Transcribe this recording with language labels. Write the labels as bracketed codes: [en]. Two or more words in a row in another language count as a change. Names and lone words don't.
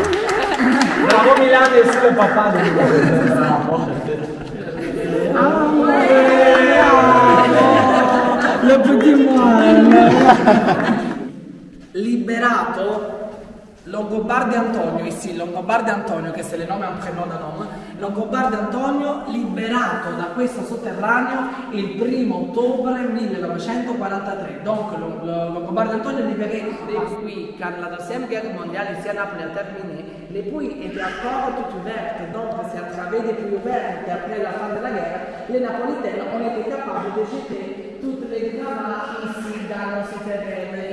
[fr] Bravo, Milan, et aussi le papa de Milan. Le petit moine. Liberato Longobardi Antonio, ici, Longobardi Antonio, che c'est le nome et un prénom d'un homme, [it] Longobardi Antonio liberato da questo sotterraneo il 1 ottobre 1943. [fr] Donc Longobardi Antonio libéré depuis quand la deuxième guerre mondiale ici à Naples a terminé. Les puits étaient encore tout ouvertes, donc c'est à travers des puits ouverts qu'après la fin de la guerre, les Napolitains ont été capables de jeter toutes les gravats ici dans nos souterrains.